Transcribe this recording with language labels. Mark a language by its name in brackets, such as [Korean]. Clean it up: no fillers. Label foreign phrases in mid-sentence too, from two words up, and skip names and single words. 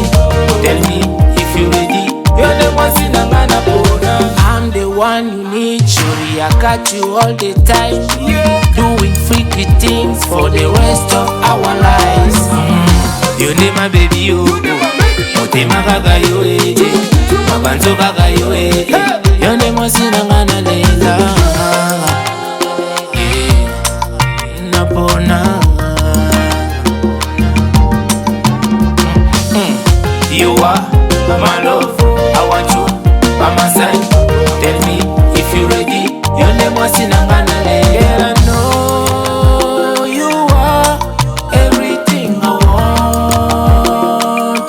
[English] Tell me if you ready. Your name was Sinangana Bona. I'm the one you need, surely I got you all the time. Doing freaky things for the rest of our lives. You need my baby, you. [Lingala] motema kaka yo mabanzo kaka yo yo nde mwasi nanga nalela napona [English] you are my love, I want you by my side. Tell me if you ready. You name was in a manale. Girl, I know you are everything I want.